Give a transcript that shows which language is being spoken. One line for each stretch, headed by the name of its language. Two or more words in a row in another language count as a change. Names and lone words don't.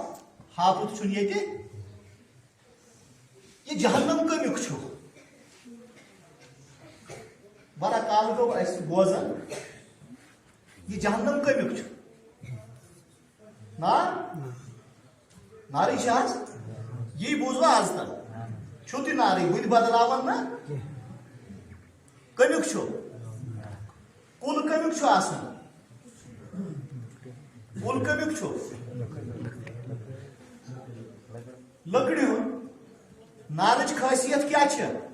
Kashmiri: ہاپُت چھُنہٕ ییٚتہِ. یہِ جہنم کمیُک چھُ. واریاہ کال گوٚو اَسہِ بوزان یہِ جہنم کمیُک چھُ. ناری شاز یہی بوزوا آج تک چھو تی ناری بُدھ بدلاون نا کمیُک چھُ. کُل کمیُک چھُ آسان. کُل کمیُک چھُ لکڑِ ہُنٛد. نارٕچ خٲصیت کیٛاہ چھِ؟